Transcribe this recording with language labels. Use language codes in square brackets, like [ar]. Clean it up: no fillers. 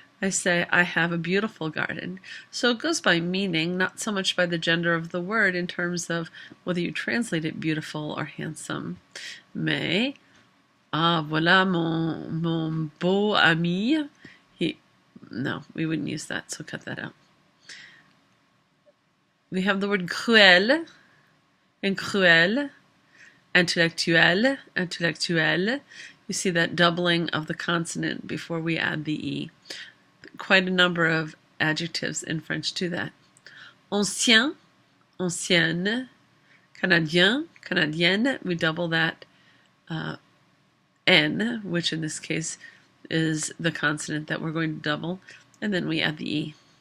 [en] I say, I have a beautiful garden. So it goes by meaning, not so much by the gender of the word in terms of whether you translate it beautiful or handsome. [fr] Mais, voilà mon beau ami. [en] No, we wouldn't use that, so cut that out. We have the word cruel and cruel. [fr] Intellectuel, intellectuelle. [en] You see that doubling of the consonant before we add the E. Quite a number of adjectives in French do that. Ancien, ancienne. Canadien, canadienne. We double that N, which in this case is the consonant that we're going to double, and then we add the E.